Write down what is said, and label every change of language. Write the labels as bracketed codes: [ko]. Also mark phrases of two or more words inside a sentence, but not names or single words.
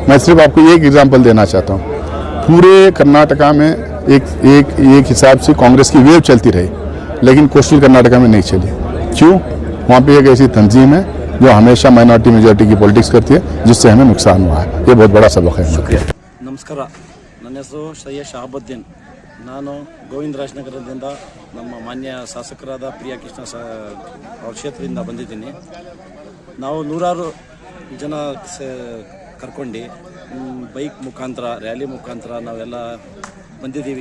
[hi] मैं सिर्फ आपको एक एग्जांपल देना चाहता हूँ। पूरे कर्नाटका में एक हिसाब से कांग्रेस की वेव चलती रही, लेकिन कोस्टल कर्नाटका में नहीं चली। क्यों? वहाँ पे एक ऐसी तंजीम है जो हमेशा माइनॉरिटी मेजॉरिटी की पॉलिटिक्स करती है, जिससे हमें नुकसान हुआ है। ये बहुत बड़ा सबक है। [kn] ನಮಸ್ಕಾರ, ನನ್ನ ಹೆಸರು ಸೈಯದ್ ಶಹಾಬುದ್ದೀನ್. ನಾನು ಗೋವಿಂದರಾಜನಗರದಿಂದ ನಮ್ಮ ಮಾನ್ಯ ಶಾಸಕರಾದ ಪ್ರಿಯಾ ಕೃಷ್ಣ ಅವ್ರ ಕ್ಷೇತ್ರದಿಂದ ಬಂದಿದ್ದೀನಿ. ನಾವು ನೂರಾರು ಜನ ಕರ್ಕೊಂಡು ಬೈಕ್ ಮುಖಾಂತರ, ರ್ಯಾಲಿ ಮುಖಾಂತರ ನಾವೆಲ್ಲ ಬಂದಿದ್ದೀವಿ.